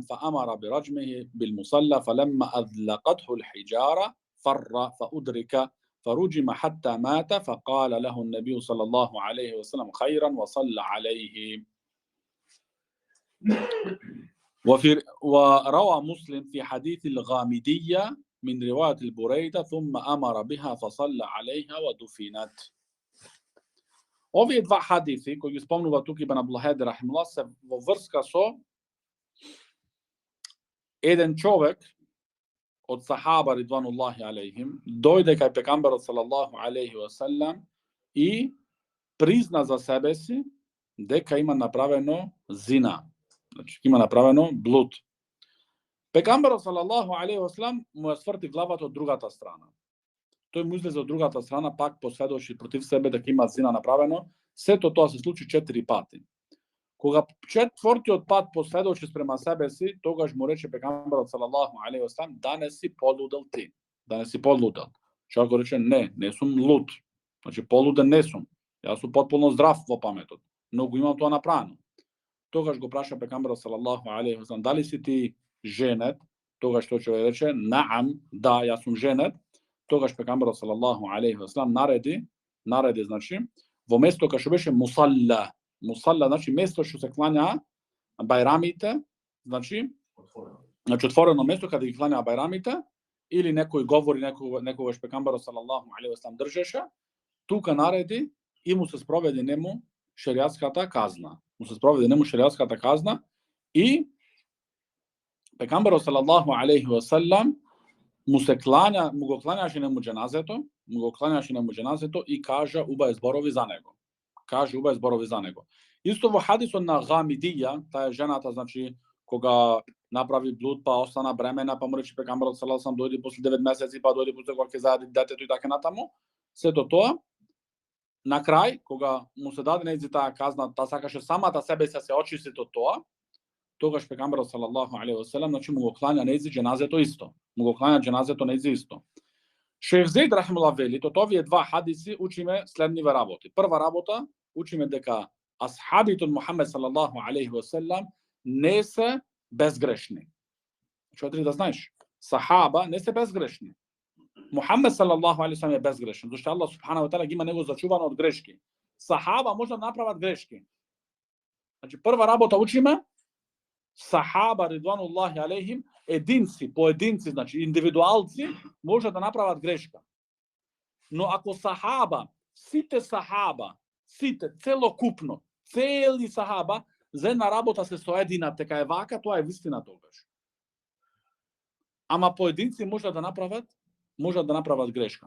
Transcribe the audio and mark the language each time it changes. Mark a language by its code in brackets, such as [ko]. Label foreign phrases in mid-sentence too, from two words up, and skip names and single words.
[ar] فأمر برجمه بالمصلى فلما أذلقته الحجارة فر فأدرك فرجم حتى مات فقال له النبي صلى الله عليه وسلم خيرا وصلى عليه. وروى مسلم في حديث الغامدية من رواية البريدة ثم أمر بها فصلى عليها ودفنت. [mk] Ovие два хадиси кои ги спомнува тука Ибн Абдул-Хадир рахимуллах се во врска со еден човек од сахаба [ar] رضوان الله عليهم [mk] дојде кај пекамберот [ar] صلى الله عليه وسلم [mk] и призна за себе си дека има направено зина. Значи има направено блуд. Пекамберот [ar] صلى الله عليه وسلم [mk] му ја сврти главата од другата страна. Тој му излезе од другата страна, пак посведочи против себе дека има зина направено. Сето тоа се случи 4 пати. Кога четвртиот пат посведочи спрема себе си, тогаш му рече пекамберот [ar] صلى الله عليه وسلم, [mk] да не си полудел ти, да не си подлудел. Човек го рече, не сум луд. Значи полуден не сум. Јас сум потполно здрав во паметот, но го имам тоа направено. Тогаш го праша пекамберот [ar] صلى الله عليه وسلم, [mk] дали си ти женет? Тогаш тој човек рече, наам, да, јас сум женет. Тогаш пекамберот [ar] صلى الله عليه وسلم [mk] нареди, значи, во место кај што беше мусалла, значи место што се клања бајрамите, значи отворено место каде ги клања бајрамите, или некој говори, некогаш пекамберот [ar] صلى الله عليه وسلم [mk] држеше, тука нареди и му се спроведе нему шеријатската казна. И пекамберот [ar] صلى الله عليه وسلم [mk] му го клањаше нему џеназето и кажа убави зборови за него. Исто во хадисот на Гамидија, таа е жената, значи, кога направи блуд, па остана бремена, па му рече пекамберот [ar] صلى الله عليه وسلم [mk] дојди после 9 месеци, па дојди после кога ќе зајади детето и така натаму. Сето тоа, на крај, кога му се даде нејзи таа казна, таа сакаше самата себе се очисти од тоа, тогаш пекамберот [ar] صلى الله عليه وسلم, [mk] значи му го клања нејзи џеназето исто. Шейх Зейд рахимуллах вели, од овие два хадиси учиме следниве работи. Прва работа, учиме дека асхабите од Мухамед [ar] صلى الله عليه وسلم [mk] не се безгрешни. Што треба да знаеш? Сахаба не се безгрешни. Мухамед [ar] صلى الله عليه وسلم [mk] е безгрешен, зашто Аллах [ar] سبحانه وتعالى [mk] ги има него зачувано од грешки. Сахаба може да направат грешки. Значи прва работа учиме сахаба [ar] رضوان الله عليهم [mk] поединци, значи индивидуалци може да направат грешка. Но ако сите сахаба, целокупно, цели сахаба, за една работа се соединат дека е вака, тоа е вистина тогаш. Ама поединци може да направат грешка.